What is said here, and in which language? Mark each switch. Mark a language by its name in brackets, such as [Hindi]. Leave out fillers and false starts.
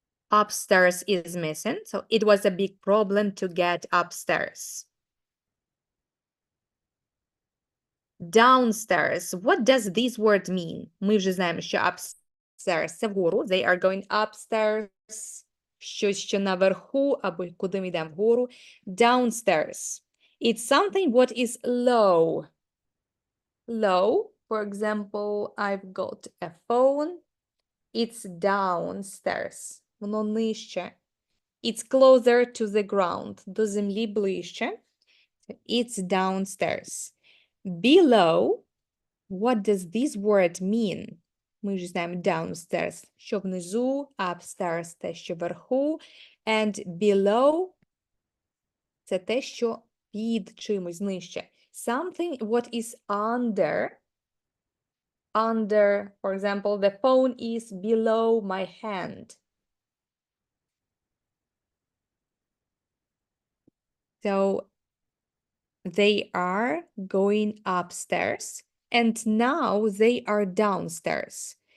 [English] Upstairs is missing, so it was a big problem to get upstairs. Downstairs. What does this word mean? [Ukrainian] Ми вже знаємо, що upstairs – це вгору. [English] They are going upstairs. [Ukrainian] Щось, що наверху, або куди ми йдемо вгору. [English] Downstairs. It's something what is low. Low, For example, I've got a phone. It's downstairs. [Ukrainian] Воно нижче. [English] It's closer to the ground. [Ukrainian] До землі ближче. [English] It's downstairs. Below. What does this word mean? [Ukrainian] Ми ж знаємо downstairs. Що внизу, upstairs, те, що вверху. [English] And below [Ukrainian] – це те, що під чимось, нижче. [English] Something what is under. Under, for example, the phone is below my hand. So they are going upstairs and now they are downstairs.